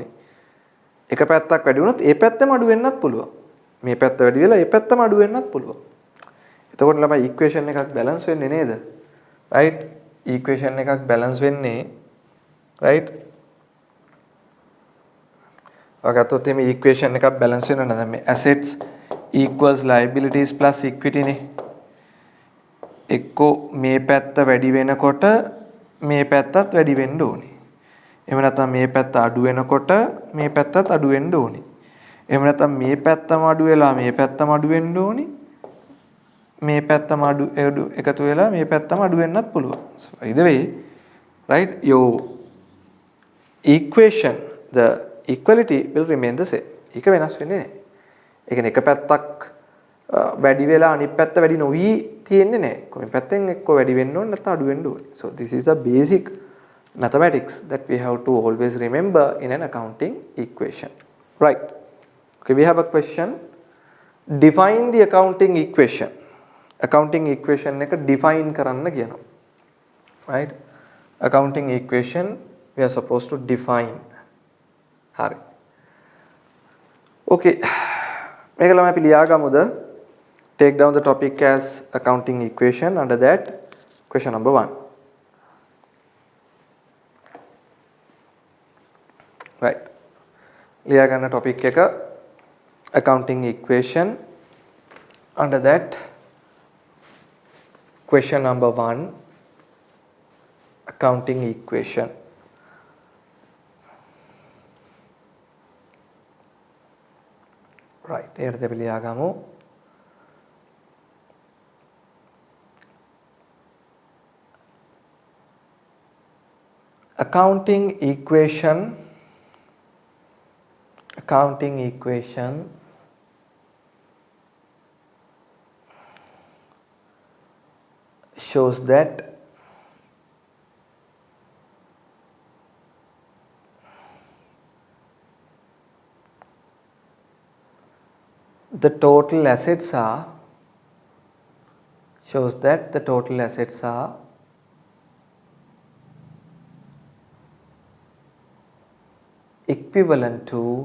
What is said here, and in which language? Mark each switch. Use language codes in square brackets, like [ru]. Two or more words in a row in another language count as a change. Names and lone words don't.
[si] එක පැත්තක් වැඩි වුණොත් ඒ පැත්තම අඩු වෙන්නත් පුළුවන්. මේ පැත්ත වැඩි වෙලා ඒ පැත්තම අඩු වෙන්නත් පුළුවන්. එතකොට ළමයි ඉක්වේෂන් එකක් බැලන්ස් වෙන්නේ නේද? රයිට්? ඉක්වේෂන් එකක් බැලන්ස් වෙන්නේ රයිට්? ඔයගොල්ලෝ තේමේ ඉක්වේෂන් එකක් බැලන්ස් වෙනවා නේද? මේ [en] assets equals liabilities plus equity [si] නේ. එක්කෝ මේ පැත්ත වැඩි වෙනකොට මේ පැත්තත් වැඩි වෙන්න ඕනේ. එහෙම නැත්නම් මේ පැත්ත අඩු වෙනකොට මේ පැත්තත් අඩු වෙන්න ඕනේ. එහෙම නැත්නම් මේ පැත්තම අඩු වෙලා මේ පැත්තම අඩු වෙන්න ඕනේ. මේ පැත්තම අඩු එකතු වෙලා මේ පැත්තම අඩු වෙන්නත් පුළුවන්. [en] So either way, right, your equation, the equality will remain the same. [si] ඒක වෙනස් වෙන්නේ නැහැ. ඒ කියන්නේ එක පැත්තක් වැඩි වෙලා අනිත් පැත්ත වැඩි නොවි තියෙන්නේ නැහැ. කොහේ පැත්තෙන් එක්ක වැඩි වෙන්න ඕනේ නැත්නම් අඩු වෙන්න ඕනේ. [en] So this is a basic mathematics that we have to always remember in an accounting equation. Right. Okay, we have a question. Define the accounting equation. Accounting equation [si] එක define කරන්න කියනවා. Right? [en] Accounting equation we are supposed to define. [si] හරි. Okay. මේක ළමයි අපි ලියාගමුද? [en] Take down the topic as accounting equation. Under that, question number 1. Right. [si] ලියා ගන්න topic එක [en] accounting equation. Under that, question number 1, accounting equation. Right. [si] එයට අපි ලියා ගමු. [en] Accounting equation shows that the total assets are equivalent to